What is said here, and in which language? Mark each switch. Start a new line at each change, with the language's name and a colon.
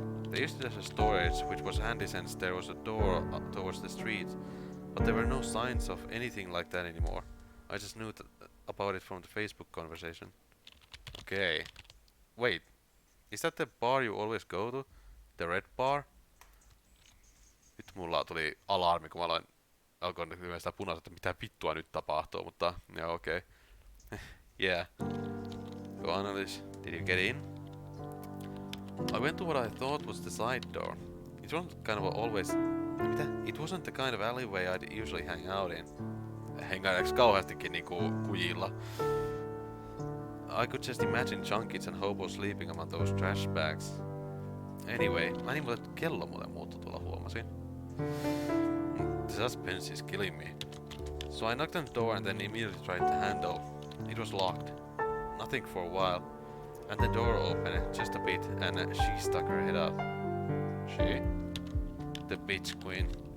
English: They used it as a storage, which was handy since there was a door towards the street, but there were no signs of anything like that anymore. I just knew about it from the Facebook conversation. Okay. Wait, is that the bar you always go to? The red bar?
Finnish: Nyt mulla tuli alarmi, kun mä alkoin näkymään sitä punaista, että mitä vittua nyt tapahtuu, mutta joo okei.
English: Yeah. Go on, Alice. Did you get in? I went to what I thought was the side door. It wasn't kind of always...
Finnish: Mitä?
English: It wasn't the kind of alleyway I'd usually hang out in.
Finnish: Hengaileeks kauheastikin niinku kujilla?
English: I could just imagine junkies and hobos sleeping among those trash bags.
Finnish: Anyway, mä niin muuten kello muuten muuttui tuolla huomasin.
English: The suspense is killing me. So I knocked on the door and then immediately tried the handle. It was locked. Nothing for a while. And the door opened just a bit and she stuck her head out. She? The bitch queen.